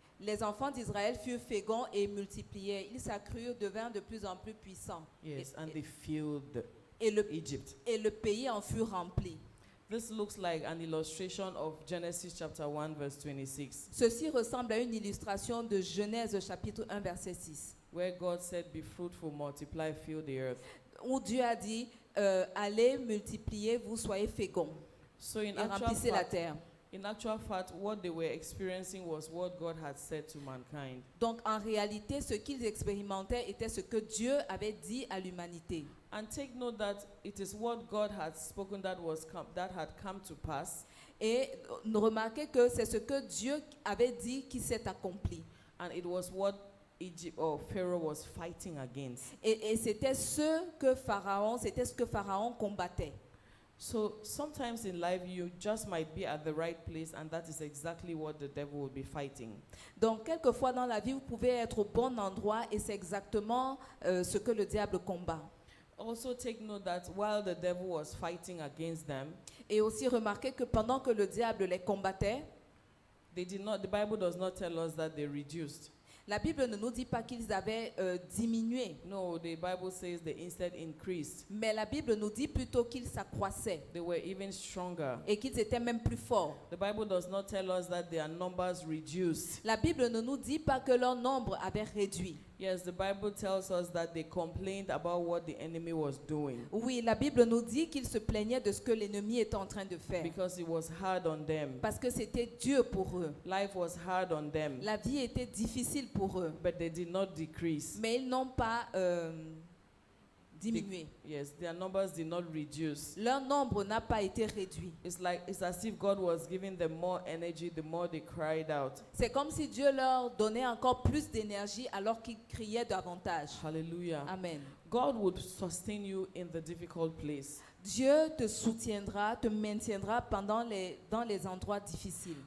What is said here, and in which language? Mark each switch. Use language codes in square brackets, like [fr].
[fr] les enfants d'Israël furent féconds et multipliaient. Ils s'accrurent, devinrent de plus en plus puissants. [en] Yes, and they filled [fr] Et le, [en] Egypt. [fr] et le pays en fut rempli. [en] This looks like an illustration of Genesis chapter 1 verse 26, [fr] Ceci ressemble à une illustration de Genèse chapitre 1 verset 6, [en] where God said, "Be fruitful, multiply, fill the earth." [fr] où Dieu a dit allez, multipliez, vous soyez féconds [en] So in [fr] et remplissez la terre. [en] in actual fact, what they were experiencing was what God had said to mankind. [fr] Donc en réalité, ce qu'ils expérimentaient était ce que Dieu avait dit à l'humanité. [en] And take note that it is what God had spoken that had come to pass, [fr] Et remarquez que c'est ce que Dieu avait dit qui s'est accompli. [en] and it was what Egypt or Pharaoh was fighting against. [fr] Et c'était ce que Pharaon combattait. [en] So sometimes in life you just might be at the right place, and that is exactly what the devil will be fighting. [fr] Donc quelquefois dans la vie, vous pouvez être au bon endroit et c'est exactement ce que le diable combat. [en] Also take note that while the devil was fighting against them, [fr] Et aussi remarquez que pendant que le diable les combattait, [en] the Bible does not tell us that they reduced. [fr] la Bible ne nous dit pas qu'ils avaient diminué, [en] No, the Bible says they instead increased. [fr] mais la Bible nous dit plutôt qu'ils s'accroissaient [en] They were even stronger. [fr] et qu'ils étaient même plus forts. [en] The Bible does not tell us that their numbers reduced. [fr] La Bible ne nous dit pas que leur nombre avait réduit. [en] Yes, the Bible tells us that they complained about what the enemy was doing [fr] Oui, la Bible nous dit qu'ils se plaignaient de ce que l'ennemi était en train de faire. [en] because it was hard on them. [fr] Parce que c'était Dieu pour eux. [en] Life was hard on them, [fr] La vie était difficile pour eux. [en] but they did not decrease. [fr] Mais ils n'ont pas diminué. [en] Yes, their numbers did not reduce. [fr] Leur nombre n'a pas été réduit. [en] It's as if God was giving them more energy the more they cried out. [fr] C'est comme si Dieu leur donnait encore plus d'énergie alors qu'ils criaient davantage. Hallelujah. Amen. [en] God would sustain you in the difficult place. [fr] Dieu te soutiendra, te maintiendra dans les endroits difficiles.